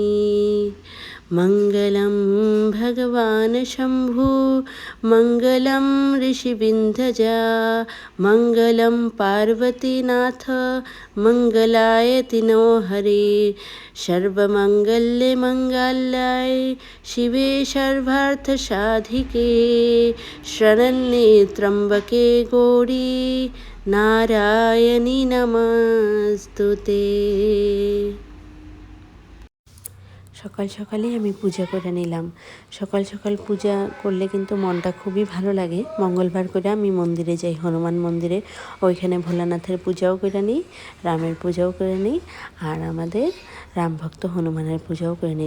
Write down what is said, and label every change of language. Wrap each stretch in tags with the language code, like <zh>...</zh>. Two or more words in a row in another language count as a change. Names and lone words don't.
<sa>मङ्गलं भगवान् शम्भु मङ्गलं ऋषिविन्ध्यजा मङ्गलं पार्वतीनाथ मङ्गलाय तिनो हरे। सर्वमङ्गल्ये शिवे सर्वार्थसाधिके शरण्ये त्र्यम्बके गौरी नारायणी नमस्तुते।</sa> <bn>সকাল সকালেই আমি পূজা করে নিলাম। সকাল সকাল পূজা করলে কিন্তু মনটা খুবই ভালো লাগে। মঙ্গলবার করে আমি মন্দিরে যাই, হনুমান মন্দিরে, ওইখানে ভোলানাথের পূজাও করে নিই, রামের পূজাও করে নিই, আর আমাদের রামভক্ত হনুমানের পূজাও করে নিই।</bn>